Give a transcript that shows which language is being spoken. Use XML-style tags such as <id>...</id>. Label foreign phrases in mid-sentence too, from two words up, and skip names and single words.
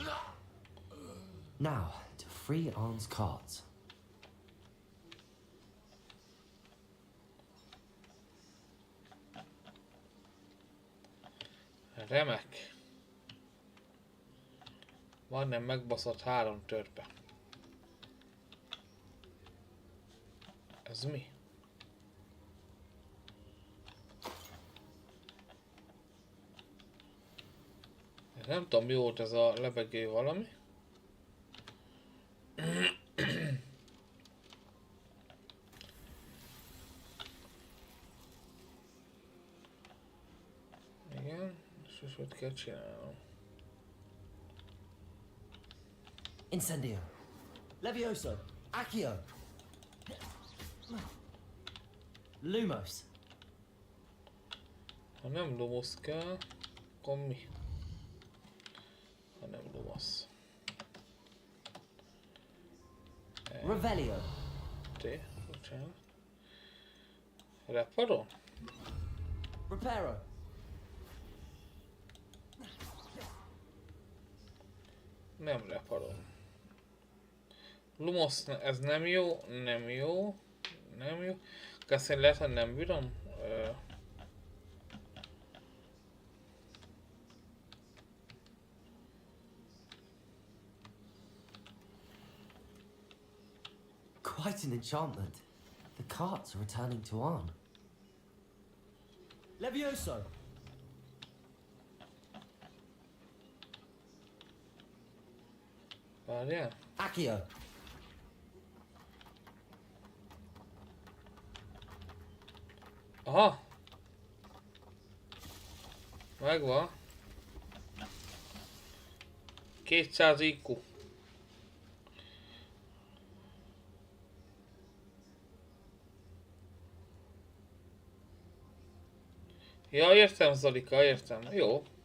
<en>Now, to free Arn's cards.</en> <hu>Remek. Majdnem megbaszott 3 törpe. Ez mi? Nem tudom, mi volt ez a lebegő valami. Igen, és most mit kell csinálnom? Incendio. Levioso. Accio. Lumos. Ha nem Lumos kell, akkor mi? Ha nem Lumos. Revelio. Té, bocsánat. Reparo? Reparo. Nem reparo. Lumos, ez nem jó, nem jó, nem jó. Azt én lehet, hogy nem bírom.</hu> <en>Quite an enchantment. The carts are returning to Arn.</en> <hu>Levioso. Várjál. Accio. Aha! Megvan. 200 IQ. Ja, értem Zolika, értem. Jó.</hu>